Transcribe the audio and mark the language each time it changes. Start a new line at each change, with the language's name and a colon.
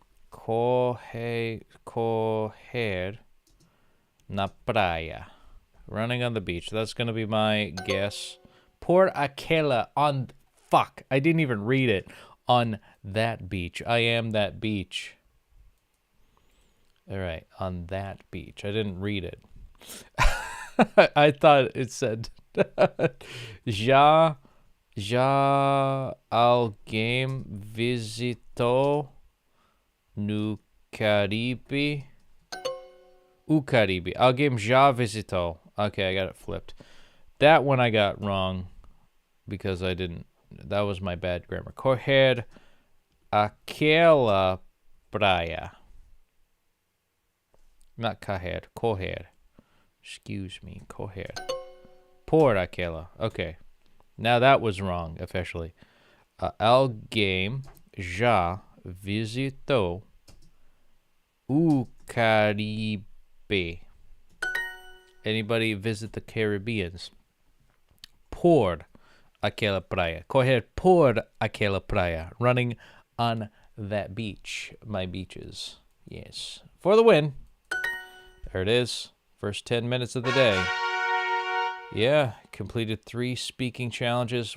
Portuguese: Correr na praia.
English: Running on the beach. That's going to be my guess.
Portuguese: Por aquela
English: on... Fuck, I didn't even read it. On that beach. I am that beach. All right, on that beach. I didn't read it. I thought it said...
Portuguese: Já alguém visitou no Caribe? O Caribe. Alguém já visitou.
English: Okay, I got it flipped. That one I got wrong because I didn't. That was my bad grammar.
Portuguese: Correr aquela praia.
English: Not
Portuguese: correr. Correr.
English: Excuse me.
Portuguese: Correr. Por aquela.
English: Okay. Now that was wrong officially.
Portuguese: Alguém já visitou o Caribe.
English: Anybody visit the Caribbeans?
Portuguese: Por aquela praia. Correr por aquela praia.
English: Running on that beach. My beaches. Yes. For the win. There it is. First 10 minutes of the day. Yeah, completed 3 speaking challenges.